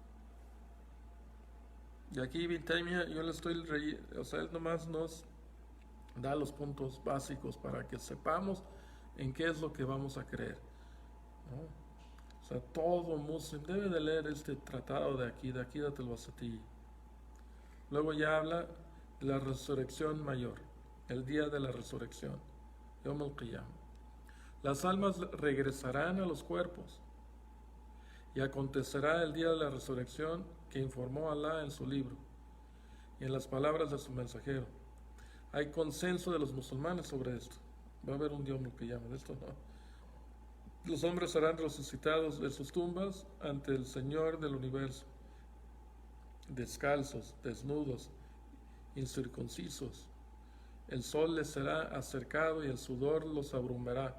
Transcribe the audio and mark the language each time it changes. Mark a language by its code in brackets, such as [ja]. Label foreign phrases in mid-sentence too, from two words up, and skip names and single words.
[es] Y aquí Ibn Taymiyyah, yo le estoy o sea, él nomás nos da los puntos básicos para que sepamos en qué es lo que vamos a creer, ¿no? O sea, todo muslim debe de leer este tratado de Aqidat al-Wasatiyya. Luego ya habla de la resurrección mayor, el día de la resurrección, [ar] يوم القيامة. [es] Las almas regresarán a los cuerpos y acontecerá el día de la resurrección que informó Alá en su libro y en las palabras de su mensajero. Hay consenso de los musulmanes sobre esto. Va a haber un [ar] يوم القيامة, [es] de esto no. Los hombres serán resucitados de sus tumbas ante el Señor del universo, descalzos, desnudos, incircuncisos. El sol les será acercado y el sudor los abrumará.